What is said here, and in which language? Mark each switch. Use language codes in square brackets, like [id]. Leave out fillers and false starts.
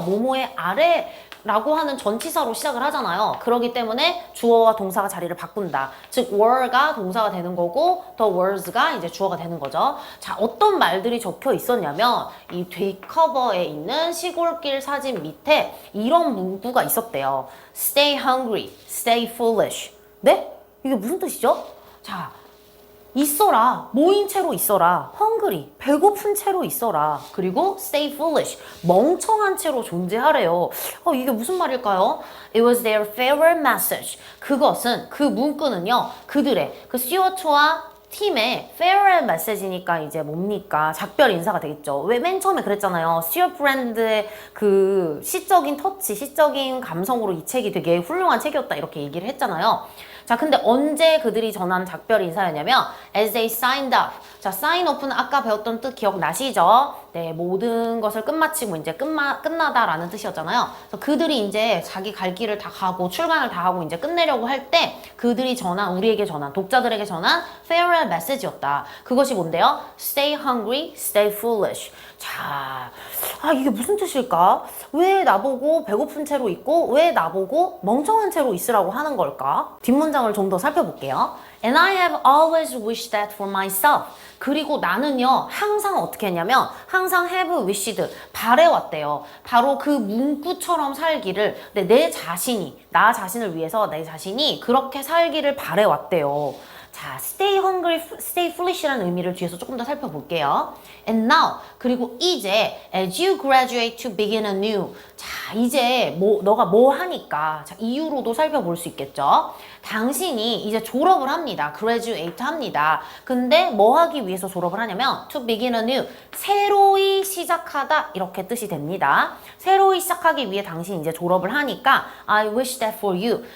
[ko] 뭐뭐의 아래 라고 하는 전치사로 시작을 하잖아요. 그렇기 때문에 주어와 동사가 자리를 바꾼다. 즉 were가 동사가 되는 거고 the words가 이제 주어가 되는 거죠. 자, 어떤 말들이 적혀 있었냐면 이 뒷커버에 있는 시골길 사진 밑에 이런 문구가 있었대요. [en] Stay hungry, stay foolish. [ko] 네? 이게 무슨 뜻이죠? 자, 있어라. 모인 채로 있어라. hungry. 배고픈 채로 있어라. [en] 그리고 stay foolish. [ko] 멍청한 채로 존재하래요. 이게 무슨 말일까요? [en] It was their favorite message. [ko] 그것은, 그 문구는요. 그들의, 그 스튜어트와 팀의 favorite message 니까 이제 뭡니까? 작별 인사가 되겠죠. 왜 맨 처음에 그랬잖아요. 스튜어트 브랜드의 그 시적인 터치, 시적인 감성으로 이 책이 되게 훌륭한 책이었다. 이렇게 얘기를 했잖아요. 자, 근데 언제 그들이 전한 작별 인사였냐면 as they signed up. 자, sign up는 아까 배웠던 뜻 기억나시죠? 네, 모든 것을 끝마치고 이제 끝나다라는 뜻이었잖아요. 그래서 그들이 이제 자기 갈 길을 다 가고 출간을 다 하고 이제 끝내려고 할 때 그들이 전한 우리에게 전한 독자들에게 전한 farewell message 였다. 그것이 뭔데요? [en] Stay hungry, stay foolish. [ko] 자, 이게 무슨 뜻일까? 왜 나보고 배고픈 채로 있고 왜 나보고 멍청한 채로 있으라고 하는 걸까? 뒷문장을 좀 더 살펴볼게요. [en] And I have always wished that for myself. [ko] 그리고 나는요 항상 어떻게 했냐면 항상 have wished 바래왔대요. 바로 그 문구처럼 살기를 나 자신을 위해서 내 자신이 그렇게 살기를 바래왔대요. 자, stay hungry, stay foolish 라는 의미를 뒤에서 조금 더 살펴볼게요. [en] And now, 그리고 이제 as you graduate to begin anew. [ko] 자, 이제 너가 뭐 하니까 자, 이유로도 살펴볼 수 있겠죠. 당신이 이제 졸업을 합니다. graduate 합니다. 근데 뭐 하기 위해서 졸업을 하냐면 to begin anew. 새로이 시작하다 이렇게 뜻이 됩니다. 새로이 시작하기 위해 당신이 이제 졸업을 하니까 I wish that for you.